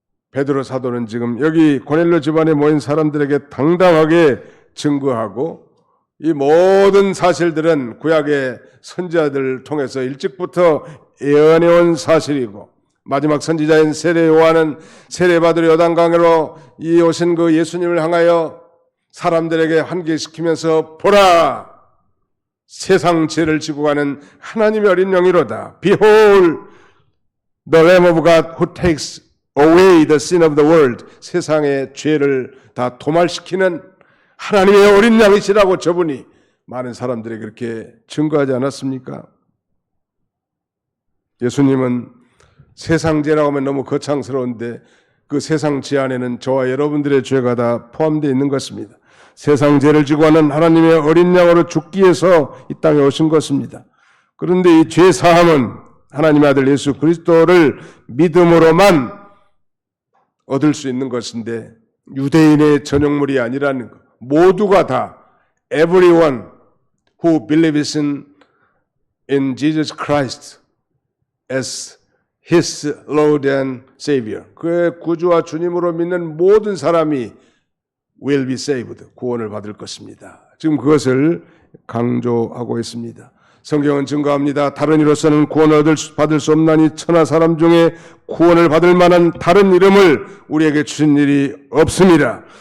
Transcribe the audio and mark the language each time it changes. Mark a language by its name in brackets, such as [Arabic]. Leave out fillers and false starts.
[Korean] 베드로 사도는 지금 여기 고넬로 집안에 모인 사람들에게 당당하게 증거하고 이 모든 사실들은 구약의 선지자들을 통해서 일찍부터 예언해온 사실이고 마지막 선지자인 세례 요한은 세례받으러 요단강으로 이 오신 그 예수님을 향하여 사람들에게 환기시키면서 보라! 세상 죄를 지고 가는 하나님의 어린 영이로다. [English] Behold, the Lamb of God who takes away the sin of the world. [Korean] 세상의 죄를 다 도말시키는 하나님의 어린 양이시라고 저분이 많은 사람들이 그렇게 증거하지 않았습니까? 예수님은 세상죄라고 하면 너무 거창스러운데 그 세상죄 안에는 저와 여러분들의 죄가 다 포함되어 있는 것입니다. 세상죄를 지고 하는 하나님의 어린 양으로 죽기 위해서 이 땅에 오신 것입니다. 그런데 이 죄 사함은 하나님의 아들 예수 그리스도를 믿음으로만 얻을 수 있는 것인데 유대인의 전용물이 아니라는 것. 모두가 다 [English] everyone who believes in Jesus Christ as His Lord and Savior. [Korean] 그의 구주와 주님으로 믿는 모든 사람이 [English] will be saved. [Korean] 구원을 받을 것입니다. 지금 그것을 강조하고 있습니다. 성경은 증거합니다. 다른 이로서는 구원을 받을 수 없나니 천하 사람 중에 구원을 받을 만한 다른 이름을 우리에게 주신 일이 없습니다.